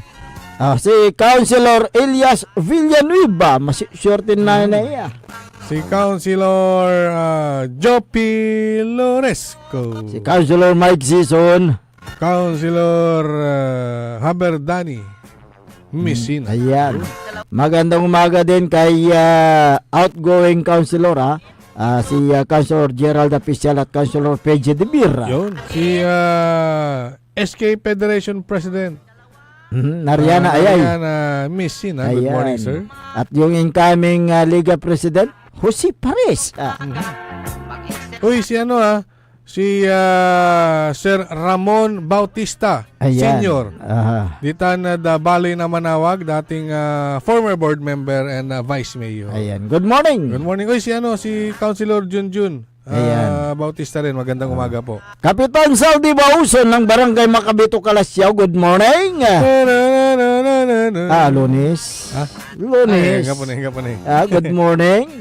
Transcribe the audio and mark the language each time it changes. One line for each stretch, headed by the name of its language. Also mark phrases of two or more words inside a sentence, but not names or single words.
Bikol: Si Councilor Elias Villanueva, maswerte na iya. Si Councilor Jopi Loresco. Si Councilor Mike Sison. Councilor Haberdani Messina.
Filipino: Ayan. Magandang umaga din kay
English: outgoing councilor
Filipino: si Councilor Gerald Apisyal at Councilor Pedro de Birra. Yun. Si SK Federation President Nariana Ayay.
English: Nariana Messina. Good morning, sir.
Filipino: At yung incoming Liga President, Jose Pares. Uy, si si Sir Ramon Bautista Senior.
Bikol: Dita na Balay na Manawag, dating
English: former board member and vice mayor.
Bikol: Ayan.
English: Good morning. Good morning.
Filipino: Uy, si Councilor Junjun Bautista rin. Magandang umaga po. Kapitan Saldi Bauson ng Barangay Macabito, Kalasyaw.
English: Good morning. Lunes. Lunes. Good morning.